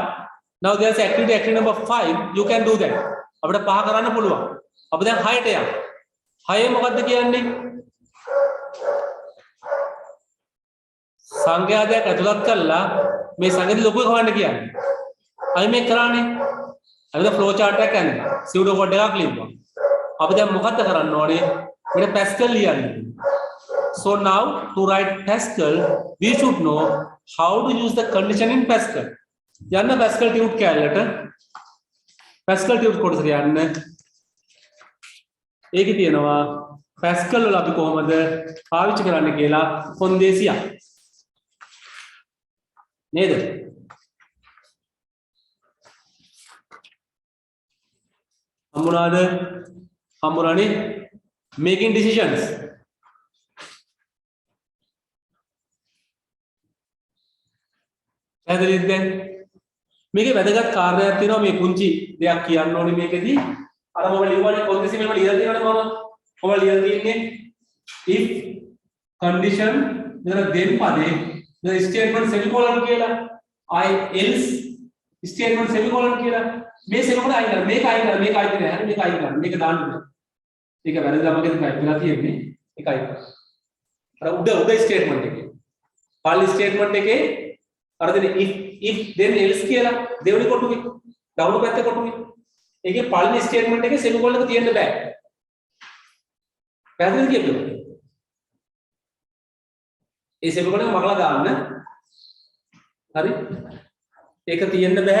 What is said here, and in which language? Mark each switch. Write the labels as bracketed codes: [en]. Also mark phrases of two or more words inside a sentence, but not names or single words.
[en] Now there's activity number 5. You can do that. [si] අපිට පහ කරන්න පුළුවන්. අපි දැන් 6ට යමු. 6 මොකද්ද කියන්නේ? සංඛ්‍යාදයක් ඇතුළත් කරලා මේ සංඛ්‍යාවේ ලොකු එක හොයන්න කියන්නේ. අපි මේ කරන්නේ. අපි දැන් [en] flow chart [si] එකක් යන්නේ. [en] pseudo code [si] එකක් ලියුවා. අපි දැන් මොකද්ද කරන්න ඕනේ? මෙන්න Pascal ලියන්න. [en] So now to write Pascal, we should know how to use the condition in Pascal. [si] යන්න Pascal tube කැලලට Pascal tube කොටසට යන්න. ඒකේ තියෙනවා Pascal වල අපි කොහොමද පාවිච්චි කරන්න කියලා කොන්දේසියක්. නේද? හම්බුණානේ [en] making decisions. [si] පැහැදිලිද දැන්? මේකේ වැදගත් කාරණයක් තියෙනවා මේ පුංචි දෙයක් කියන්න ඕනේ මේකෙදි. අර මම ලියුවානේ කොන්දේසි මෙහෙම ලියලා තියෙනවනේ මම ලියලා තියෙන්නේ [en] if condition [si] මෙතන then පදේ මෙතන [en] statement semicolon [si] කියලා [en] I else statement semicolon [si] කියලා මේ semicolon අයින් කරලා මේක අයින් කරලා මේක අයින් කරලා හරි මේක අයින් කරලා මේක දාන්න බෑ. ඒක වැරදිලා මගේ ටයිප් වෙලා තියෙන්නේ. ඒක අයින් කරලා. අර උඩ statement එකේ. පළි statement එකේ අර දෙන [en] if then else [si] කියලා දෙවෙනි කොටුවේ දකුණු පැත්තේ කොටුවේ ඒකේ පළවෙනි ස්ටේට්මන්ට් එකේ සෙමිකොලන් එක තියෙන්න බෑ. පැහැදිලිද කියන්න? ඒ සෙමිකොලන් එක මගලා දාන්න. හරි? ඒක තියෙන්න බෑ.